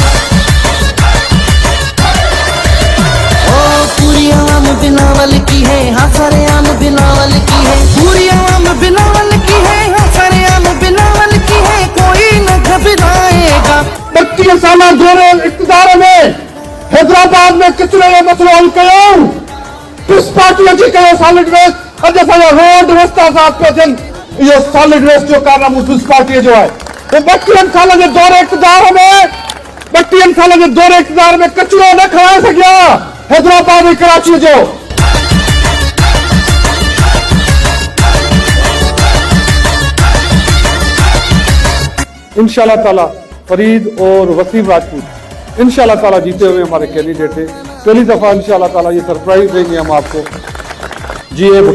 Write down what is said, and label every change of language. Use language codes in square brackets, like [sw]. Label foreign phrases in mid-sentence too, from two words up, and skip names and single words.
[ur] او پوری عوام بلاول کی ہے، ہاں سرعام بلاول کی ہے. پوری عوام بلاول کی ہے، ہاں سرعام بلاول کی ہے. کوئی نہ گھبرائے گا. [sd] 32 साल दौरे इक़्तिदार में हैदराबाद में कितने मसलो हल कयो। किस पार्टी अची कयो [en] solid waste [sd] अज असांजा रोड रस्ता साफ़ पिया थियनि। इहो [en] solid waste [sd] जो कारनामो पीपल्स पार्टी जो है। 32 साल जे दौरे इक़्तिदार में 32 साल जे दौरे इक़्तिदार में कचरो न खवाए सघिया हैदराबाद ऐं कराची जो। [ar] إن شاء الله تعالى [ur] فرید اور وسیم راجپوت [ar] إن شاء الله تعالى [ur] جیتے ہوئے ہمارے کینڈیڈیٹ تھے. پہلی دفعہ [ar] إن شاء الله تعالى [ur] یہ سرپرائز دیں گے ہم آپ کو.